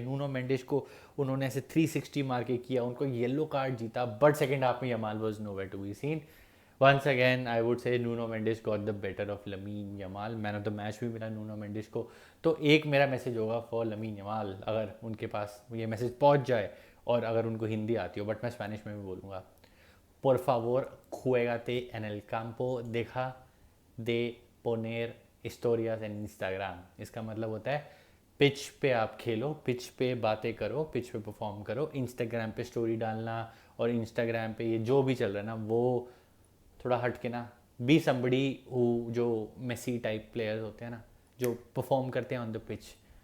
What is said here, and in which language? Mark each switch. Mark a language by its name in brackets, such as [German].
[Hindi] Nuno Mendis को उन्होंने ऐसे 360 मार के किया, उनको येलो कार्ड जीता, बट सेकंड हाफ में Yamal [English] Was nowhere to be seen. Once again I would say Nuno Mendes got the better of Lamine Yamal. [Hindi] Man of the match भी मिला नूनो मेंडिस को। तो एक मेरा मैसेज होगा फॉर लमीन यमाल, अगर उनके पास ये मैसेज पहुंच जाए और अगर उनको हिंदी आती हो, बट मैं स्पेनिश में भी बोलूँगा। [Spanish] por favor juégate en el campo, deja de poner historias en Instagram। [Hindi] इसका मतलब होता है पिच पे आप खेलो, पिच पे बातें करो, पिच पे परफॉर्म करो। इंस्टाग्राम पे स्टोरी डालना और इंस्टाग्राम पे ये जो भी चल रहा है ना, वो थोड़ा हट के ना, [English] be somebody who, [Hindi] जो मेसी टाइप प्लेयर्स होते हैं ना, जो परफॉर्म करते हैं [English] On the pitch.